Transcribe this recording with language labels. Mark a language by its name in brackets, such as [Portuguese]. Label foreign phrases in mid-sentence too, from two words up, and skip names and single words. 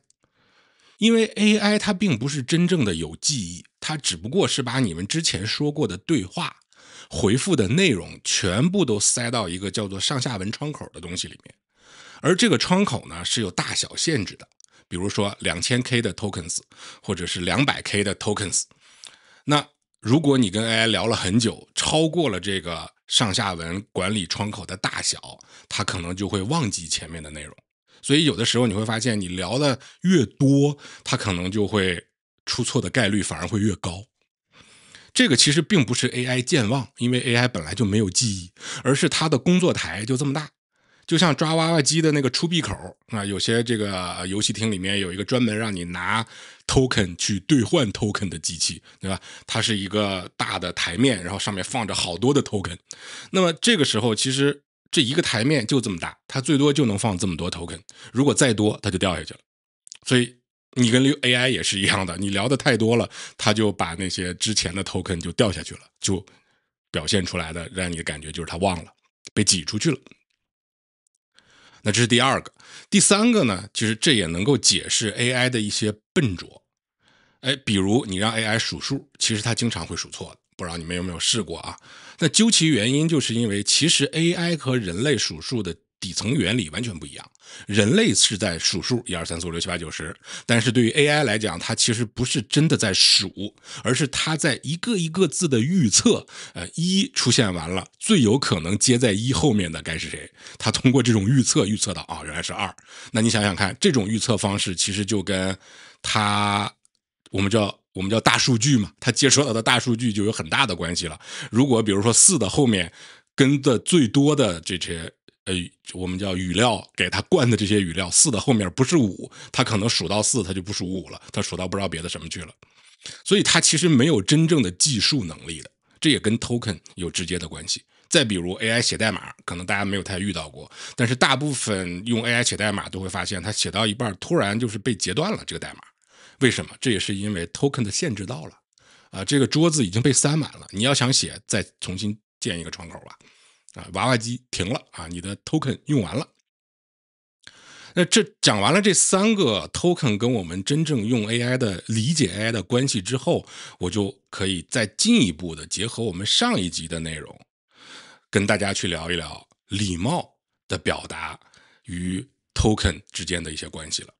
[Chinese] 因為 AI 它並不是真正的有記憶，它只不過是把你們之前說過的对話回復的內容全部都塞到一個叫做上下文窗口的東西裡面。而這個窗口呢，是有大小限制的，比如說2000K 的 tokens 或者是200K 的 tokens。那如果你跟 AI 聊了很久，超过了这個上下文管理窗口的大小，它可能就會忘記前面的內容。所以有的時候你會發現，你聊的越多，它可能就會出錯的概率反而會越高。這個其實並不是 AI 健忘，因為 AI 本來就沒有記憶，而是它的工作台就這麼大。就像抓娃娃機的那個出幣口啊，有些這個遊戲廳裡面有一個專門讓你拿 token 去兌換 token 的機器，對吧？它是一個大的台面，然後上面放着好多的 token。那麼這個時候，其實這一個台面就這麼大，它最多就能放這麼多 token。如果再多，它就掉下去了。所以你跟 AI 也是一樣的，你聊的太多了，它就把那些之前的 token 就掉下去了，就表現出來的讓你的感覺就是它忘了，被擠出去了。那這是第二個。第三個呢，其實這也能夠解釋 AI 的一些笨拙。比如你讓 AI 數數，其實它經常會數錯的，不知道你們有沒有試過啊？那究其原因，就是因為其實 AI 和人類數數的底層原理完全不一樣。人類是在數數1 2 3 4 5 6 7 8 9 10，但是对於 AI 來講，它其實不是真的在數，而是它在一個一個字的預測。1出現完了，最有可能接在1後面的該是誰？它通過這種預測到原來是2。那你想想看，這種預測方式其實就跟我們叫大數據嘛，它接觸到的大數據就有很大的關係了。如果比如說4的後面跟的最多的這些我們叫語料，給它灌的這些語料，4的後面不是5，它可能數到4，它就不數5了，它數到不知道別的什麼去了。所以它其實沒有真正的計數能力的，這也跟 token 有直接的關係。再比如 AI 寫代碼，可能大家沒有太遇到過，但是大部分用 AI 寫代碼都會發現，它寫到一半突然就是被截斷了這個代碼。為什麼？這也是因為 token 的限制到了。這個桌子已經被塞滿了，你要想寫，再重新建一個窗口吧。娃娃機停了啊，你的 token 用完了。那這講完了這3個 token 跟我們真正用 AI 的理解 AI 的關係之後，我就可以再進一步的結合我們上一集的內容，跟大家去聊一聊禮貌的表達與 token 之間的一些關係了。